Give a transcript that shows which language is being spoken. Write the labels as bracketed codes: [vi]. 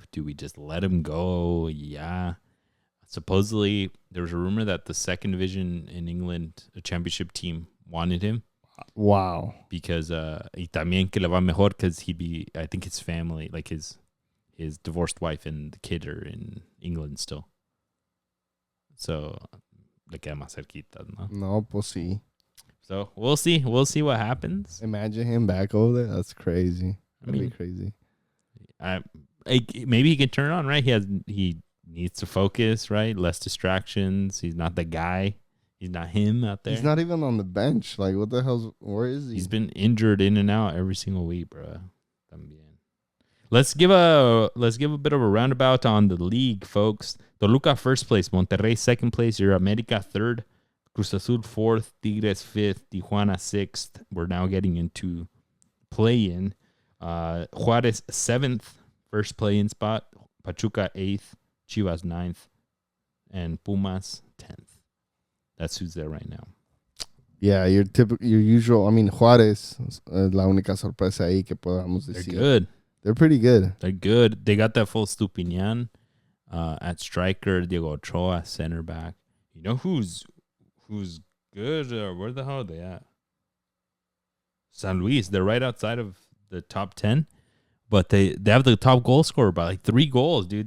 [en] Do we just let him go? Yeah. Supposedly, there was a rumor that the second division in England, a championship team, wanted him. Wow. Because [es] y también que le va mejor [en] because I think his family, like his divorced wife and the kid are in England still. [es] So, le queda más cerquita, ¿no? No, pues sí. [en] So, we'll see. We'll see what happens. Imagine him back over there. That's crazy. That'd be crazy. Maybe he can turn on, right? He needs to focus, right? Less distractions. He's not the guy. He's not him out there. He's not even on the bench. Like, what the hell's... Where is he? He's been injured in and out every single week, bro. Let's give a bit of a roundabout on the league, folks. Toluca first place, Monterrey second place, your America third, Cruz Azul fourth, Tigres fifth, Tijuana sixth. We're now getting into play-in. Juarez seventh, first play-in spot. Pachuca eighth, Chivas ninth, and Pumas 10th. That's who's there right now. Yeah, your usual. I mean, [es] Juarez, la única sorpresa ahí que podamos decir. [en] They're good. They're pretty good. They're good. They got that full Stupinian at striker, Diego Ochoa center back. You know who's good? Where the hell are they at? San Luis. They're right outside of the top 10, but they have the top goal scorer by like 3 goals, dude.